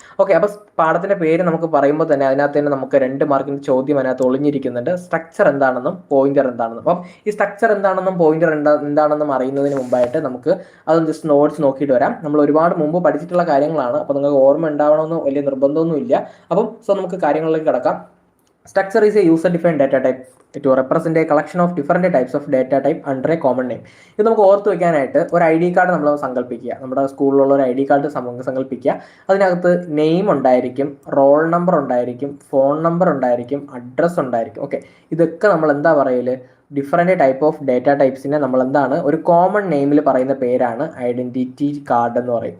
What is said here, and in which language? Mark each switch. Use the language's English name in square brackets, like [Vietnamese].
[Malayalam] Okay, അപ്പോൾ പാഠത്തിൻ്റെ പേര് നമുക്ക് പറയുമ്പോൾ തന്നെ അതിനകത്ത് തന്നെ നമുക്ക് 2 മാർക്കിൻ്റെ ചോദ്യം അതിനകത്ത് ഒളിഞ്ഞിരിക്കുന്നുണ്ട്. സ്ട്രക്ചർ എന്താണെന്നും പോയിന്റർ എന്താണെന്നും. അപ്പം ഈ സ്ട്രക്ചർ എന്താണെന്നും പോയിന്റർ എന്താണെന്നും അറിയുന്നതിന് മുമ്പായിട്ട് നമുക്ക് അതൊന്ന് ജസ്റ്റ് നോട്ട്സ് നോക്കിയിട്ട് വരാം. നമ്മൾ ഒരുപാട് മുമ്പ് പഠിച്ചിട്ടുള്ള കാര്യങ്ങളാണ്, അപ്പോൾ നിങ്ങൾക്ക് ഓർമ്മ ഉണ്ടാവണമെന്ന് വലിയ നിർബന്ധമൊന്നും ഇല്ല. അപ്പം നമുക്ക് കാര്യങ്ങളിലേക്ക് കിടക്കാം. [English] Structure is a user-defined data type to represent a collection of different types of data type under a common name. [Malayalam] ഇത് നമുക്ക് ഓർത്ത് വെക്കാനായിട്ട് ഒരു ID കാർഡ് നമ്മൾ സങ്കല്പിക്കുക. നമ്മുടെ സ്കൂളിലുള്ള ഒരു ID കാർഡ് സങ്കല്പിക്കുക. അതിനകത്ത് നെയിം ഉണ്ടായിരിക്കും, റോൾ നമ്പർ ഉണ്ടായിരിക്കും, ഫോൺ നമ്പർ ഉണ്ടായിരിക്കും, അഡ്രസ്സ് ഉണ്ടായിരിക്കും. ഓക്കെ, ഇതൊക്കെ നമ്മൾ എന്താ പറയല്, ഡിഫറെൻറ്റ് ടൈപ്പ് ഓഫ് ഡേറ്റ ടൈപ്സിനെ നമ്മൾ എന്താണ് ഒരു കോമൺ നെയിമിൽ പറയുന്ന പേരാണ് ഐഡൻറ്റിറ്റി കാർഡ് എന്ന് പറയും.